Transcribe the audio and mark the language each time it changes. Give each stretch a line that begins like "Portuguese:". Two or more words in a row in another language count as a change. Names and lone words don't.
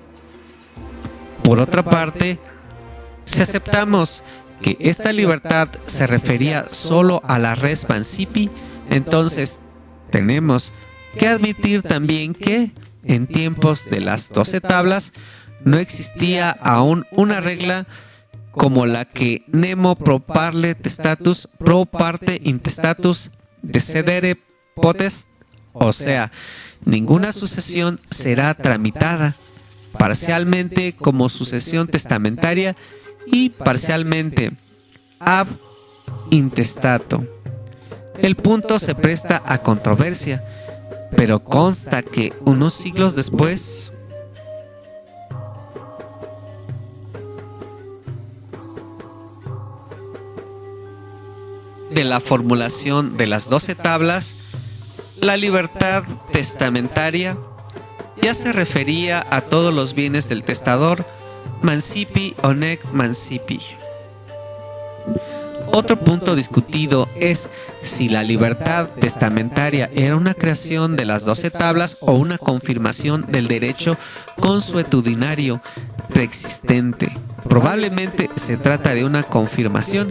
Spanish: Por otra parte, si aceptamos que esta libertad se refería solo a la res mancipi, entonces tenemos que admitir también que en tiempos de las 12 tablas no existía aún una regla como la que
Latin: nemo pro parle testatus pro parte intestatus decedere potest,
Spanish: o sea, ninguna sucesión será tramitada parcialmente como sucesión testamentaria y parcialmente
Latin: ab intestato.
Spanish: El punto se presta a controversia, pero consta que unos siglos después de la formulación de las 12 tablas, la libertad testamentaria ya se refería a todos los bienes del testador, mancipi o
Latin: nec mancipi.
Spanish: Otro punto discutido es si la libertad testamentaria era una creación de las 12 tablas o una confirmación del derecho consuetudinario preexistente. Probablemente se trata de una confirmación.